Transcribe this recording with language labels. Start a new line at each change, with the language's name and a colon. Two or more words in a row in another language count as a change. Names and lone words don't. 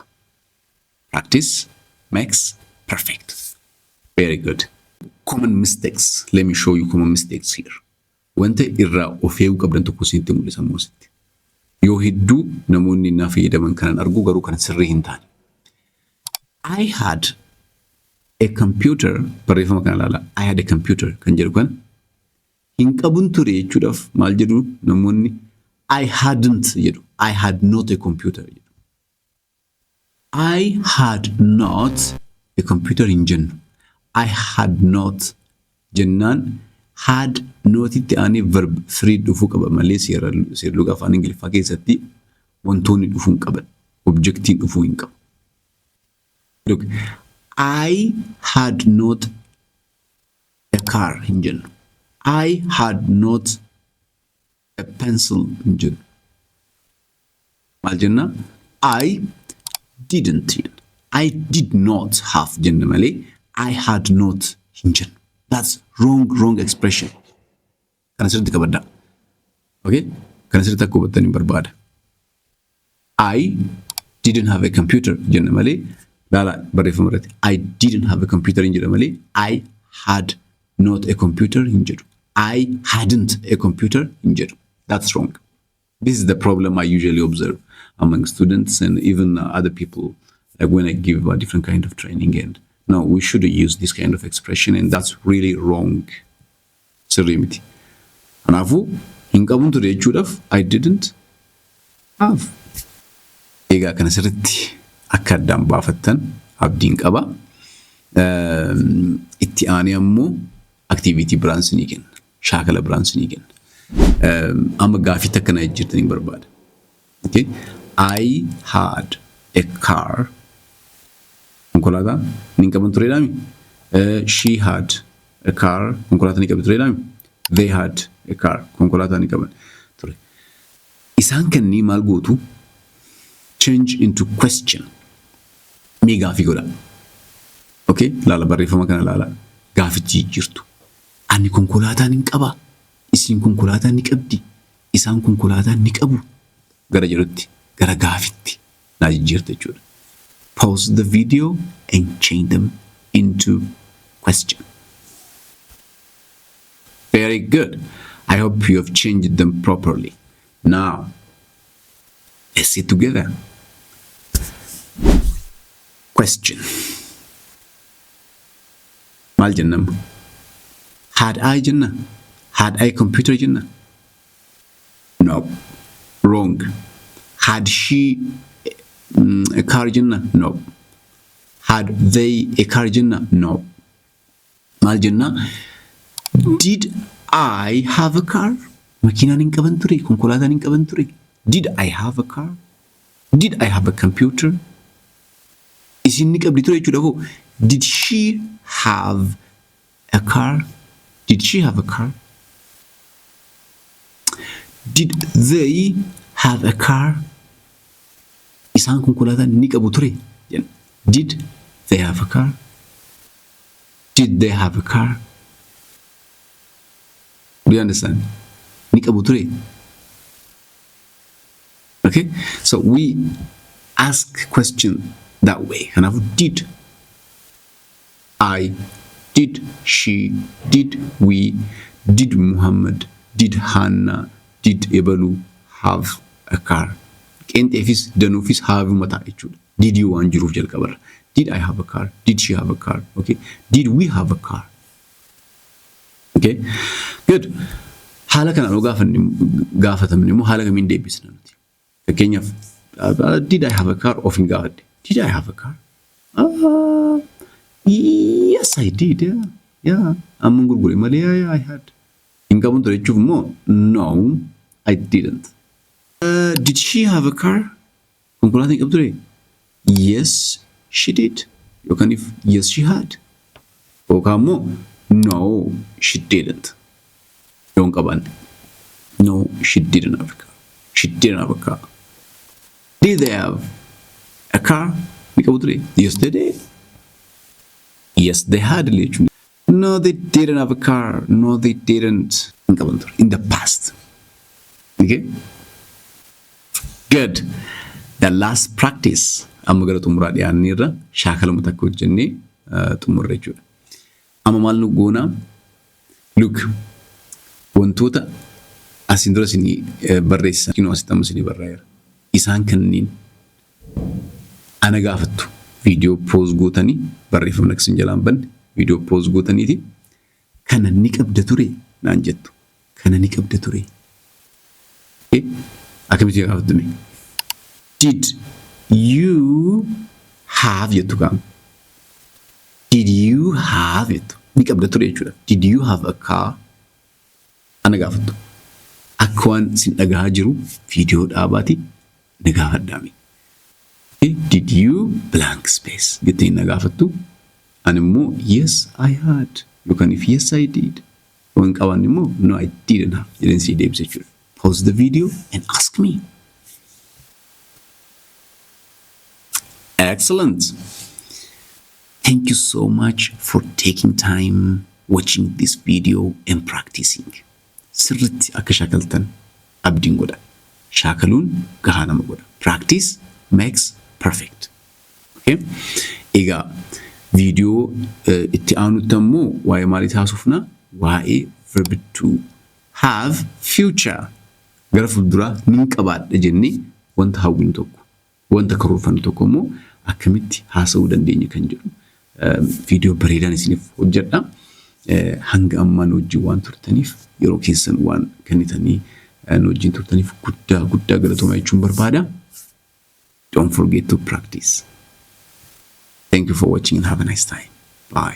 English: Practice makes perfect. Very good. Common mistakes. Let me show you common mistakes here.
Oromo: Wanta irraa of eeguu qabdan tokko isinitti mul'isa moositti. Yoo hedduu namoonni naa fayyadaman kanan argu garuu kan sirrii hin taane.
English: I had a computer.
Oromo: Barreeffama kana ilaala.
English: I had a computer
Oromo: kan jedhu kan hin qabun ture jechuudhaaf maal jedhu namoonni
English: I hadn't
Oromo: jedhu.
English: I had not a computer
Oromo: jedhu.
English: I had not a computer
Oromo: hin jennu.
English: I had not
Oromo: jennaan
English: had not
Oromo: itti aanee verb 3 dhufuu qaba malee seerluga afaan Ingiliffaa keessatti wantoonni dhufuu hin qaban. Objectiin dhufuu hin qabu.
English: Look, I had not a car
Oromo: hin jennu.
English: I had not a pencil
Oromo: hin jennu. Maal jenna?
English: I didn't. I did not have
Oromo: jenna malee
English: I had not
Oromo: hin jennu.
English: That's wrong expression.
Oromo: Kana sirriitti qabaddaa.
English: Okay?
Oromo: Kana sirriitti akka hubattanii barbaada.
English: I didn't have a computer
Oromo: jenna malee laala barreeffama irratti
English: I didn't have a computer
Oromo: hin jedha malee
English: I had not a computer
Oromo: hin jedhu.
English: I hadn't a computer
Oromo: in jedhu.
English: That's wrong. This is the problem I usually observe among students and even other people, like when I give a different kind of training. And no, we should use this kind of expression, and that's really wrong. Serenity.
Oromo: Anafu, hinqabun ture jechuudhaaf
English: I didn't have.
Oromo: Egaa kana sirriitti akka addaan baafattan abdiin qaba. Itti aanee ammoo activity biraan sinii kenna. Shaakala biraan sinii kenna. Amma gaafii takka na jirtanii barbaada.
English: Okay? I had a car.
Oromo: Konkolaataa ni qaban tureedhaami.
English: She had a car.
Oromo: Konkolaataa ni qaban tureedhaami.
English: They had a car.
Oromo: Konkolaataa ni qaban ture. Isaan kanneen maal gootu?
English: Change into question.
Oromo: Mee gaafii godha.
English: Okay?
Oromo: Laala barreeffama kana laala. Gaafichi jirtu. Ani konkolaataa ni qaba. Isin konkolaataa ni qabdi. Isaan konkolaataa ni qabu. Gara jedhutti, gara gaafitti naa jijjiirta jechuudha.
English: Pause the video and change them into question. Very good. I hope you have changed them properly. Now, let's sit together. Question.
Oromo: Maal jennam?
English: Had I jenna? Had I computer jenna? No. Wrong. Had she a car jenna? No. Had they a car jenna? No.
Oromo: Maal jenna?
English: Did I have a car?
Oromo: Makiinaan hin qaban ture, konkolaataan hin qaban ture.
English: Did I have a car? Did I have a computer?
Oromo: Isin ni qabdi ture jechuudha koo.
English: Did she have a car? Did she have a car? Did they have a car? Isaan konkolaataa ni qabu ture. Did they have a car? Did they have a car? Do you understand?
Oromo: Ni qabu ture.
English: Okay? So we ask question that way. Kanaafu did I, did she, did we, did Muhammad, did Hannah, did Ebalu have a car?
Oromo: Qeenxeefis danuufis have mataa jechuudha.
English: Did you
Oromo: waan jiruuf jalqabarra.
English: Did I have a car? Did she have a car? Okay. Did we have a car? Okay. Good.
Oromo: Haala kanaan yoo gaafatamne immoo haala kamiin deebisna nuti? Fakkeenyaaf
English: did I have a car
Oromo: of hin gaafadhe.
English: Did I have a car? Yes, I did. Yeah.
Oromo: Amman gurgure malee
English: yeah, I had.
Oromo: Hin qabun ture jechuuf immoo
English: no, I didn't. Did she have a car?
Oromo: Konkolaataa hin qabdu ture?
English: Yes, she did. Yookaan if yes, she had.
Oromo: Yookaan immoo
English: no, she didn't.
Oromo: Yoon qaban.
English: No, she didn't have a car. She didn't have a car. Did they have a car?
Oromo: Ni qabu ture?
English: Yes, they did. Yes, they had literally. No, they didn't have a car. No, they didn't. In the past. Okay? Good. The last practice.
Oromo: Amma gara xumuraa dhiyaanneerra shaakaluma takka hojjennee xumurre jechuudha. Amma maal nu goona? Look. Wantoota asiin dura isinii barreessan. Kinoo asitti amma isinii barreesseera. Isaan kanneen ana gaafattu.
English: Video pause
Oromo: gootanii barreeffamni akka isin jalaan banne
English: video pause
Oromo: gootaniiti. Kana ni qabda ture naan jettu. Kana ni qabda ture. Akkamitti gaafatame?
English: Did you have
Oromo: jettu kaam?
English: Did you have it?
Oromo: Ni qabda ture jechuudha.
English: Did you have a car?
Oromo: Ana gaafattu. Akka waan isin dhagahaa jiru video dhaabaati na gaafadhaami.
English: Did you blank space? Getting nagafattu. Animu, yes, I had. You can if yes, I did. When kawanimo, no, I didn't have. You didn't see the episode. Pause the video and ask me. Excellent. Thank you so much for taking time watching this video and practicing.
Oromo: Sirritti akka shakaltan abdiin godha. Shakaluun gahaa nama godha.
English: Practice makes perfect. Okay?
Oromo: Egaa video itti aanutti ammoo waa'ee maalii taasifna? Waa'ee verb to have future. Gara fuulduraa nin qabaadha jennee wanta hawwin tokko wanta karoorfannu tokko immoo akkamitti haasa'uu dandeenya kan jedhu viidiyoo bareedaan isiniif hojjedha. Hanga ammaan wajjin waan turtaniif yeroo keessan waan kennitanii wajjin turtaniif guddaa galatoomaa jechuun barbaada.
English: Don't forget to practice. Thank you for watching and have a nice time. Bye.